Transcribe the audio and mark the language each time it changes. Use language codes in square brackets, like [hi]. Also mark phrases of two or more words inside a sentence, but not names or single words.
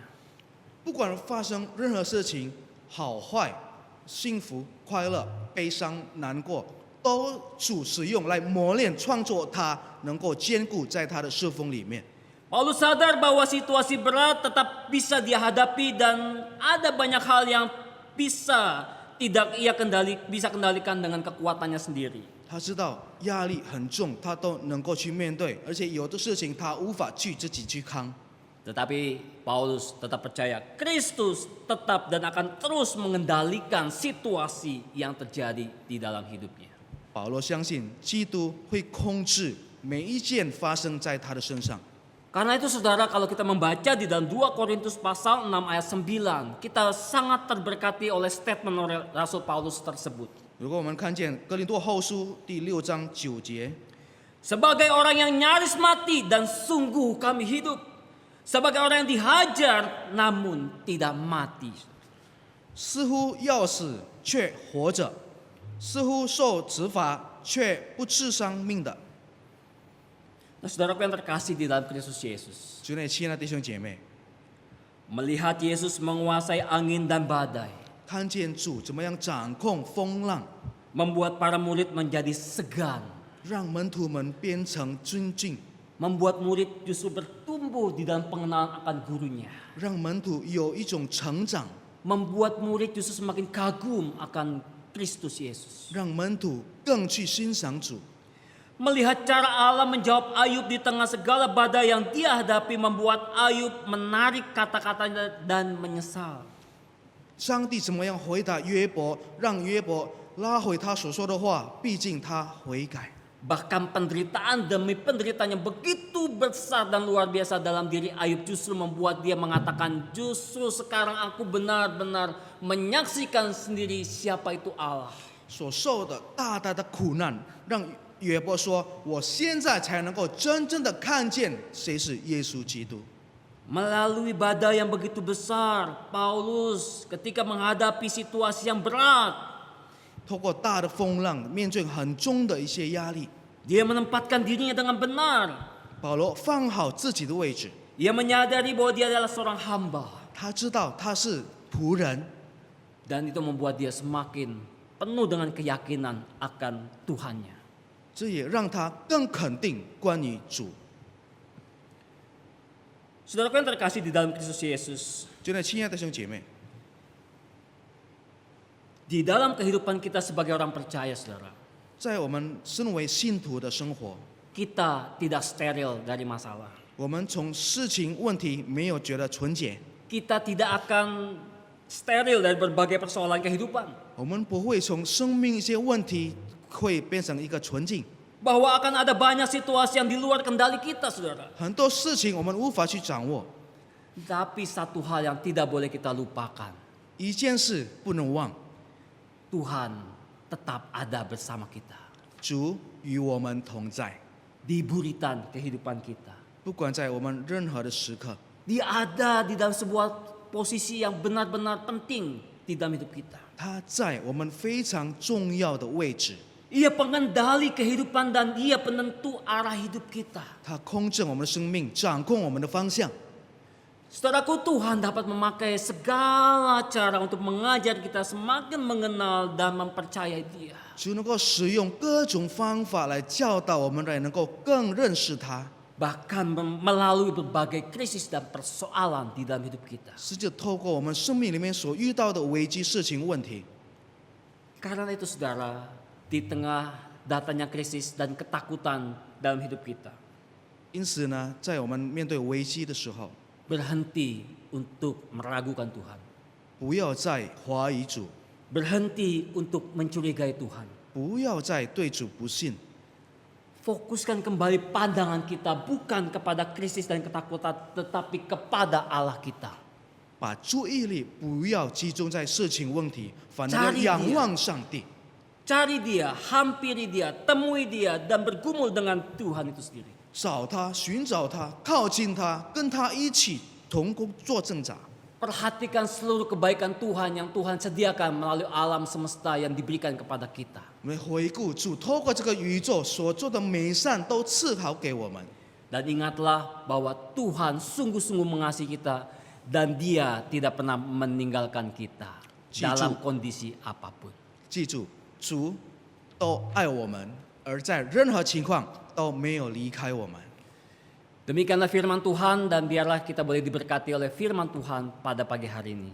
[zh] 不管发生任何事情，好坏、幸福、快乐、悲伤、难过，都主使用来磨练、创作他能够兼顾在他的侍奉里面。 [id] Paulus sadar bahwa situasi berat tetap bisa dia hadapi dan ada banyak hal yang tidak ia bisa kendalikan dengan kekuatannya sendiri. [zh] 他知道压力很重，他都能够去面对，而且有的事情他无法自己去扛。 [id] Tetapi Paulus tetap percaya Kristus tetap dan akan terus mengendalikan situasi yang terjadi di dalam hidupnya. [zh] 保罗相信基督会控制每一件发生在他的身上。 [id] Karena itu saudara, kalau kita membaca di dalam 2 Korintus pasal 6 ayat 9, kita sangat terberkati oleh statement oleh Rasul Paulus tersebut. [zh] 如果我们看见哥林多后书第6章9节， [id] Sebagai orang yang nyaris mati dan sungguh kami hidup. Sebagai orang yang dihajar namun tidak mati. [zh] 似乎要死却活着，似乎受责罚却不致伤命的。 [id] Nah, saudaraku yang terkasih di dalam Kristus Yesus, [zh] 主内亲爱的弟兄姐妹， [id] melihat Yesus menguasai angin dan badai, [zh] 看见主怎么样掌控风浪， [id] membuat para murid menjadi segan, [zh] 让门徒们变成尊敬， [id] membuat murid justru bertumbuh di dalam pengenalan akan gurunya, [zh] 让门徒有一种成长， [id] membuat murid justru semakin kagum akan Kristus Yesus. [zh] 让门徒更去欣赏主。 [id] Melihat cara Allah menjawab Ayub di tengah segala badai yang dia hadapi, membuat Ayub menarik kata-katanya dan menyesal. [zh] 上帝怎么样回答约伯，让约伯拉回他所说的话，毕竟他悔改。 [id] Bahkan penderitaan demi penderitaan yang begitu besar dan luar biasa dalam diri Ayub justru membuat dia mengatakan, justru sekarang aku benar-benar menyaksikan sendiri siapa itu Allah. [zh] 所受的大大的苦难，让约伯说：“我现在才能够真正的看见谁是耶稣基督。” [id] Melalui badai yang begitu besar, Paulus ketika menghadapi situasi yang berat, [zh] 透过大的风浪，面对很重的一些压力， [id] dia menempatkan dirinya dengan benar. [zh] 保罗放好自己的位置， [id] Ia menyadari bahwa dia adalah seorang hamba. [zh] 他知道他是仆人， [id] Dan itu membuat dia semakin penuh dengan keyakinan akan Tuhannya. [zh] 这也让他更肯定关于主。 [id] Saudaraku yang terkasih di dalam Kristus Yesus, [zh] 就那亲爱的弟兄姐妹， [id] di dalam kehidupan kita sebagai orang percaya, saudara, [zh] 在我们身为信徒的生活， [id] kita tidak steril dari masalah. [zh] 我们从事情问题没有觉得纯洁， [id] Kita tidak akan steril dari berbagai persoalan kehidupan. [zh] 我们不会从生命一些问题会变成一个纯净。 [id] Bahwa akan ada banyak situasi yang di luar kendali kita, saudara. [zh] 很多事情我们无法去掌握， [id] Tapi satu hal yang tidak boleh kita lupakan. [zh] 一件事不能忘， [id] Tuhan tetap ada bersama kita. [zh] 主与我们同在， [id] Di buritan kehidupan kita. [zh] 不管在我们任何的时刻， [id] Dia ada di dalam sebuah posisi yang benar-benar penting di dalam hidup kita. [zh] 他在我们非常重要的位置， [id] Ia pengendali kehidupan dan Dia penentu arah hidup kita. [zh] 他控制我们的生命，掌控我们的方向。 [id] Saudaraku, Tuhan dapat memakai segala cara untuk mengajar kita semakin mengenal dan mempercayai Dia. [zh] 主能够使用各种方法来教导我们，来能够更认识他， [id] Bahkan melalui berbagai krisis dan persoalan di dalam hidup kita. [zh] 是就透过我们生命里面所遇到的危机事情问题。 [id] Karena itu saudara, di tengah datangnya krisis dan ketakutan dalam hidup kita, [zh] 因此呢，在我们面对危机的时候， [id] berhenti untuk meragukan Tuhan. [zh] 不要再怀疑主， [id] Berhenti untuk mencurigai Tuhan. [zh] 不要再对主不信， [id] Fokuskan kembali pandangan kita bukan kepada krisis dan ketakutan, tetapi kepada Allah kita. [zh] 把注意力不要集中在事情问题，反而要 [id] Cari [zh] 仰 [id] Dia. [zh] 望上帝。 [id] Cari Dia, hampiri Dia, temui Dia, dan bergumul dengan Tuhan itu sendiri. [zh] 找他，寻找他，靠近他，跟他一起同工做挣扎。 [id] Perhatikan seluruh kebaikan Tuhan yang Tuhan sediakan melalui alam semesta yang diberikan kepada kita. [zh] 我们回顾主透过这个宇宙所做的美善，都赐好给我们。 [id] Dan ingatlah bahwa Tuhan sungguh-sungguh mengasihi kita dan Dia tidak pernah meninggalkan kita dalam kondisi apapun. [zh] 记住，主都爱我们，而在任何情况都没有离开我们。 [id] Demikianlah firman Tuhan dan biarlah kita boleh diberkati oleh firman Tuhan pada pagi hari ini.